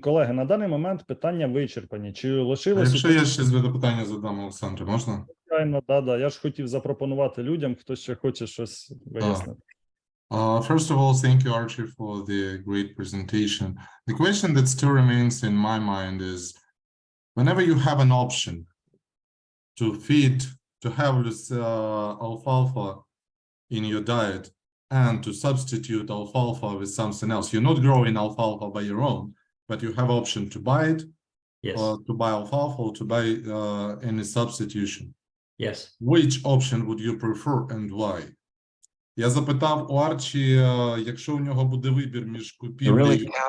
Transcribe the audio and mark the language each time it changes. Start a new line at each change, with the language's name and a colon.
Ukrainian: Колеги, на даний момент питання вичерпані. Чи лишилось... Якщо я ще запитання задам Олександру, можна? Звичайно, да. Я ж хотів запропонувати людям, хто ще хоче щось вияснити.
English: First of all, thank you, Archie, for the great presentation. The question that still remains in my mind is, whenever you have an option to have alfalfa in your diet and to substitute alfalfa with something else, you're not growing alfalfa by your own, but you have option to buy it, Yes. or to buy alfalfa, or to buy any substitution. Yes. Which option would you prefer and why?
Ukrainian: Я запитав у Арчі, якщо у нього буде вибір між купівлею,